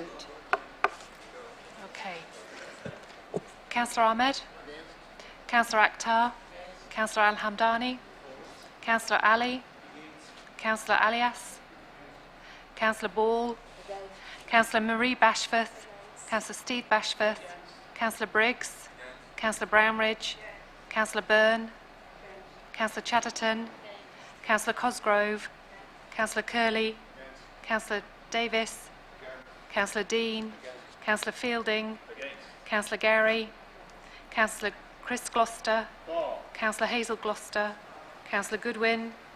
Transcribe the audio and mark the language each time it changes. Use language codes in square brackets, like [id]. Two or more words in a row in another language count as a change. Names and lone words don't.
[en] Okay. Councillor Ahmed, Councillor Akhtar, Councillor Al-Hamdani, Councillor Ali, Councillor Alias, Councillor Ball, Councillor Marie Bashforth, Councillor Steve Bashforth, Councillor Briggs, Councillor Brownridge, Councillor Byrne, Councillor Chatterton, Councillor Cosgrove, Councillor Curley, Councillor Davis, Councillor Dean, Councillor Fielding, Councillor Gary, Councillor Chris Gloucester, Councillor Hazel Gloucester, Councillor Goodwin,